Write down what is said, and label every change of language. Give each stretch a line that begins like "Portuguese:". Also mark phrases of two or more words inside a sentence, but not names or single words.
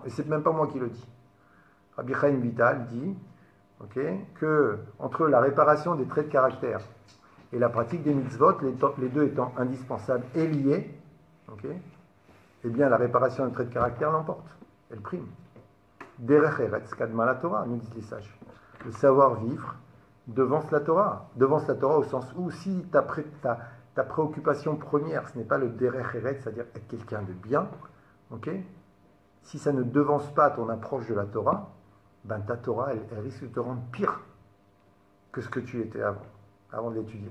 French: Et c'est même pas moi qui le dis. Rabbi Chaim Vital dit que entre la réparation des traits de caractère et la pratique des mitzvot, les deux étant indispensables et liés, eh bien la réparation des traits de caractère l'emporte. Elle prime.
Hebrew: דרך ארץ קדמה לתורה, nous disent les sages.
French: Le savoir-vivre devance la Torah. Devance la Torah au sens où si ta préoccupation première, ce n'est pas le
Hebrew: דרך ארץ,
French: c'est-à-dire être quelqu'un de bien, si ça ne devance pas ton approche de la Torah, ben ta Torah, elle risque de te rendre pire que ce que tu étais avant de l'étudier.